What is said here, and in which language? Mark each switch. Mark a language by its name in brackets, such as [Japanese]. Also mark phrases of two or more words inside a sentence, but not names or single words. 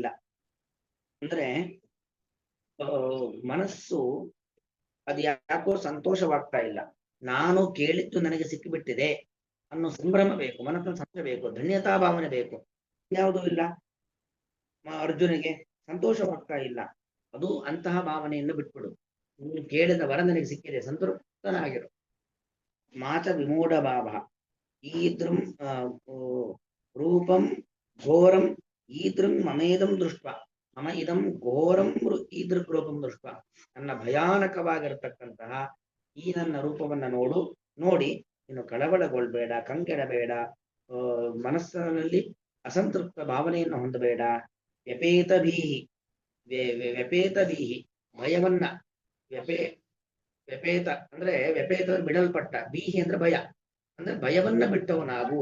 [Kannada] ಅಂದ್ರೆ ಮನಸ್ಸು ಅದು ಯಾಕೋ ಸಂತೋಷವಾಗ್ತಾ ಇಲ್ಲ, ನಾನು ಕೇಳಿದ್ದು ನನಗೆ ಸಿಕ್ಕಿಬಿಟ್ಟಿದೆ ಅನ್ನೋ ಸಂಭ್ರಮ ಬೇಕು, ಮನಸ್ಸನ್ನು ಸಂತೋಷ ಬೇಕು, ಧನ್ಯತಾ ಭಾವನೆ ಬೇಕು. ಯಾವುದೂ ಇಲ್ಲ ಅರ್ಜುನಿಗೆ, ಸಂತೋಷವಾಗ್ತಾ ಇಲ್ಲ. ಅದು ಅಂತಹ ಭಾವನೆಯನ್ನು ಬಿಟ್ಬಿಡು. ನೀನು ಕೇಳಿದ ವರ ನನಗೆ ಸಿಕ್ಕಿದೆ, ಸಂತೃಪ್ತನಾಗಿರು. [Sanskrit] ಮಾಚ ವಿಮೂಢ ಭಾವ ಈದೃಂ ರೂಪಂ ಘೋರಂ ಈದೃಂ ಮಮೇದಂ ದೃಷ್ಟ ಮಮ ಇದಂ ಘೋರಂ ಈದೃಕ್ ರೂಪಂ ದೃಷ್ಟ. [Kannada] ನನ್ನ ಭಯಾನಕವಾಗಿರತಕ್ಕಂತಹ ಈ ನನ್ನ ರೂಪವನ್ನ ನೋಡಿ ನೀನು ಕಳವಳಗೊಳ್ಬೇಡ, ಕಂಗೆಡಬೇಡ, ಮನಸ್ಸಿನಲ್ಲಿ ಅಸಂತೃಪ್ತ ಭಾವನೆಯನ್ನು ಹೊಂದಬೇಡ. ವ್ಯಪೇತಭೀಹಿ ಭಯವನ್ನ, ವ್ಯಪೇತ ಅಂದ್ರೆ ವ್ಯಪೇತ ಬಿಡಲ್ಪಟ್ಟ, ಬೀಹಿ ಅಂದ್ರೆ ಭಯ, ಅಂದ್ರೆ ಭಯವನ್ನ ಬಿಟ್ಟವನಾಗು.